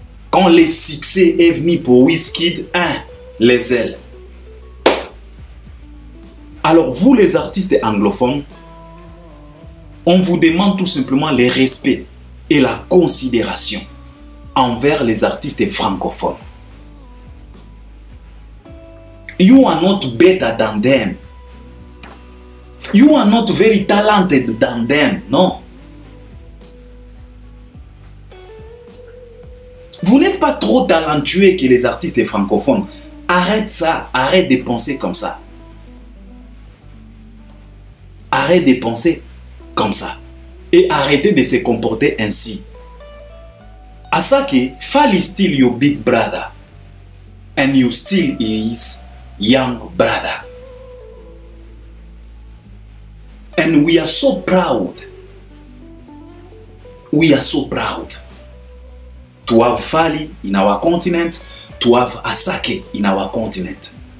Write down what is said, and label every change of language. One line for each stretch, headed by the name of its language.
French: Quand le succès est venu pour Wizkid, les ailes. Alors vous les artistes anglophones, on vous demande tout simplement le respect et la considération envers les artistes francophones.
English: You are not better than them. You are not very talented than them.
French: Non. Vous n'êtes pas trop talentueux que les artistes francophones. Arrête ça. Arrête de penser comme ça. Arrête de penser comme ça. Et arrêtez de se comporter ainsi.
English: Asake, Fally still your big brother. And you still his young brother. And we are so proud. We are so proud to have Fally in our continent, to have Asake in our continent.